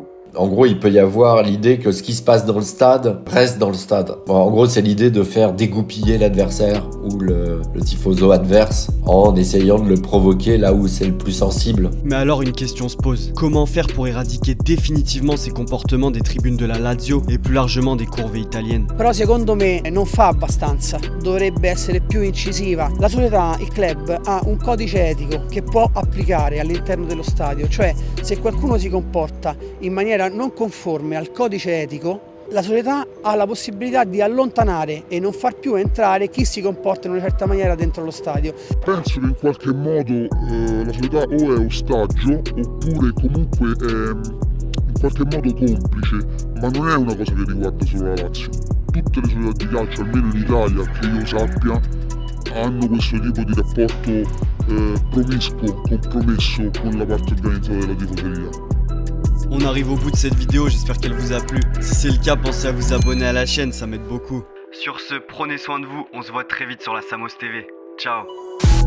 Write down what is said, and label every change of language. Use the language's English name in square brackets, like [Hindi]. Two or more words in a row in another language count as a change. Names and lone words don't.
[French] En gros, il peut y avoir l'idée que ce qui se passe dans le stade reste dans le stade. Bon, en gros, c'est l'idée de faire dégoupiller l'adversaire ou le tifoso adverse en essayant de le provoquer là où c'est le plus sensible. Mais alors une question se pose. Comment faire pour éradiquer définitivement ces comportements des tribunes de la Lazio et plus largement des curve italiennes? [Italian] Però secondo me non fa abbastanza, dovrebbe essere più incisiva. La società, il club, ha un codice etico che può applicare all'interno dello stadio, cioè se qualcuno si comporta in maniera non conforme al codice etico, la società ha la possibilità di allontanare e non far più entrare chi si comporta in una certa maniera dentro lo stadio. Penso che in qualche modo la società o è ostaggio oppure comunque è in qualche modo complice, ma non è una cosa che riguarda solo la Lazio. Tutte le società di calcio, almeno in Italia, che io sappia, hanno questo tipo di rapporto promiscuo, compromesso con la parte organizzata della tifoseria. [French] On arrive au bout de cette vidéo, j'espère qu'elle vous a plu. Si c'est le cas, pensez à vous abonner à la chaîne, ça m'aide beaucoup. Sur ce, prenez soin de vous, on se voit très vite sur la Samos TV. Ciao.